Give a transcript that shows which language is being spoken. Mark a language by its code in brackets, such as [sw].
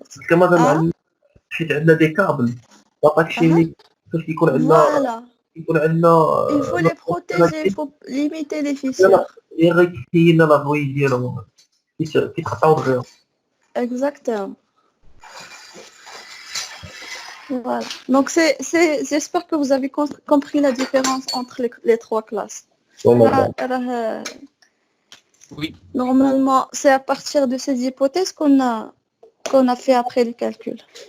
[ar] madame, حيت عندنا دي كابل [fr] d'attaque chimique [ar] فاش كيكون عندنا [fr] il faut les protéger, il faut limiter les fissures. [ar] غير كاين لا غوي ديالهم كيتقطعوا دغيا. [fr] Exactement. Voilà. Donc j'espère que vous avez compris la différence entre les trois classes. Oui. Normalement, c'est à partir de ces hypothèses qu'on a fait après les calculs.